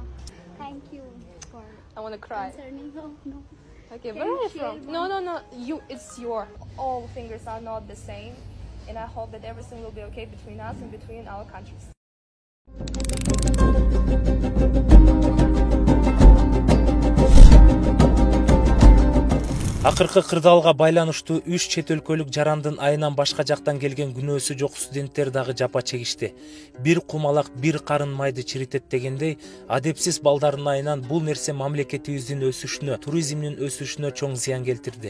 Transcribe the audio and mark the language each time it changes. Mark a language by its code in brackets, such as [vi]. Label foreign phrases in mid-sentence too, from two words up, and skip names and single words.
[en] Thank you for I want to cry. concerning. Oh, no. Okay, Can where are you you share from? one? No. It's your. All fingers are not the same, and I hope that everything will be okay between us and between our countries. [ky] Акыркы кырдаалга байланыштуу 3 чет өлкөлүк жарандын айынан башка жактан келген күнөөсү жок студенттер дагы жапа чегишти. Бир кумалак бир карын майды чиритет дегендей, адепсиз балдардын айынан бул нерсе мамлекетибиздин өсүшүнө, туризмдин өсүшүнө чоң зыян келтирди.